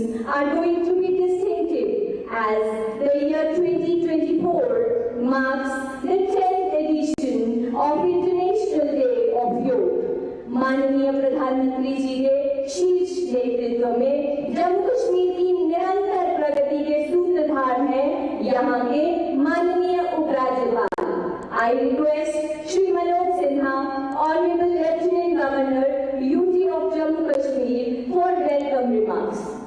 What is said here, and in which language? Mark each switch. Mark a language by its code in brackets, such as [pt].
[en] are going to be distinctive as the year 2024 marks the 10th edition of International Day of Yoga. [hi] माननीय प्रधानमंत्री जी के शीर्ष नेतृत्व में जम्मू कश्मीर की निरंतर प्रगति के सूत्रधार हैं यहाँ के माननीय उपराज्यपाल। [en] I request Shri Manoj Sinha, Honorable Lieutenant Governor, UT of Jammu Kashmir, for welcome remarks.